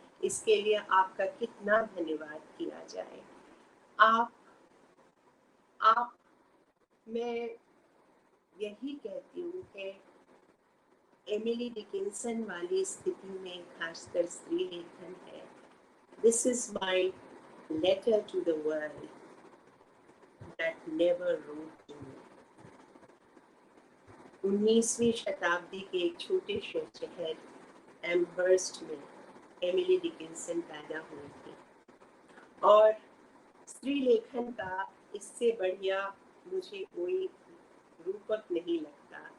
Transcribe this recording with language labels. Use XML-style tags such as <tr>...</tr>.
<hi>इसके लिए आपका कितना धन्यवाद किया जाए। आप मैं यही कहती हूँ कि एमिली डिकिंसन वाली स्थिति में खासकर स्त्री लेखन है।</hi> <en>This is my letter to the world that never wrote to me.</en> <hi>19वीं शताब्दी के एक छोटे से शहर एमहर्स्ट में एमिली डिकिंसन पैदा हुई थी, और स्त्री लेखन का इससे बढ़िया मुझे कोई रूपक नहीं लगता।</hi>